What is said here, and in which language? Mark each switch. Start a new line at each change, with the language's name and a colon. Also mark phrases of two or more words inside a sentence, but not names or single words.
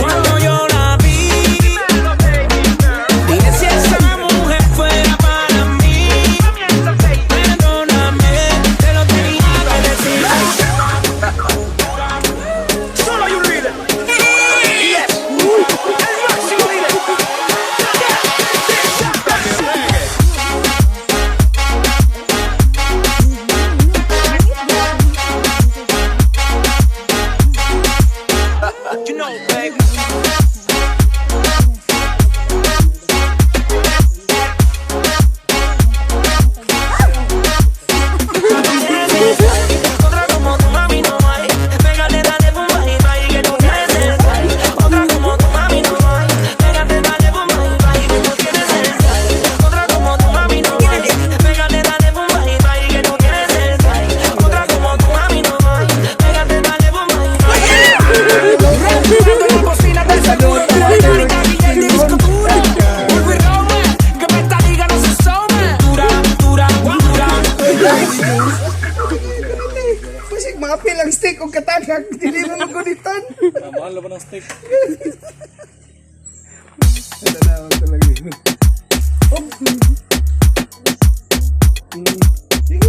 Spanish: Cuando yo la vi, dije si esa mujer fuera para mí, perdóname, te lo tenía que decir. Solo hay un líder. Y es el máximo líder.
English: You know, baby.
Spanish: Otra como tu mami no hay. Pégate, dale, bomba y baile que tú tienes el style. Otra como tu mami no hay. Pégate, dale, bomba y baile que tú tienes el style. Otra como tu mami no hay. Pégate, dale, bomba y baile que tú tienes el style. Otra como tu mami no hay. Pégate, dale, bomba y baile. La cocina del seguro, de la mecánica y el disco duro. Vuelvo y Roma, que pa' esta liga no se asoma. Dura, dura, dura.
Filipino: Kasi mga pilang steak o katagak, hindi mo magunitan. Mahal na ba ng steak? Ito na ako talaga yun. Sige,